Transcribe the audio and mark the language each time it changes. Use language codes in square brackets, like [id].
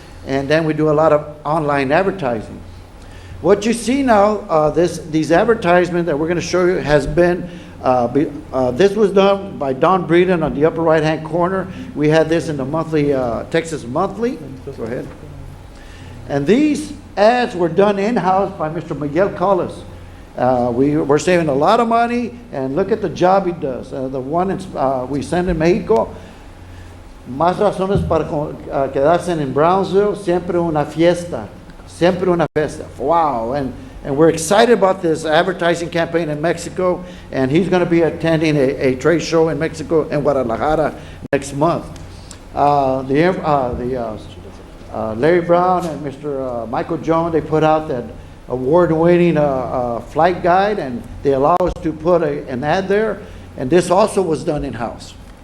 [en] And then we do a lot of online advertising. What you see now, these advertisements that we're going to show you has been, this was done by Don Breeden on the upper right-hand corner. We had this in the monthly, Texas Monthly. Go ahead. And these ads were done in-house by Mr. Miguel Collis. We're saving a lot of money, and look at the job he does. The one we send in Mexico, [es] más razones para quedarse en Brownsville, siempre una fiesta. Siempre una fiesta. [en] Wow. And we're excited about this advertising campaign in Mexico, and he's going to be attending a trade show in Mexico, in Guadalajara, next month. Larry Brown and Mr. Michael Jones, they put out that award-winning flight guide, and they allow us to put an ad there, and this also was done in-house.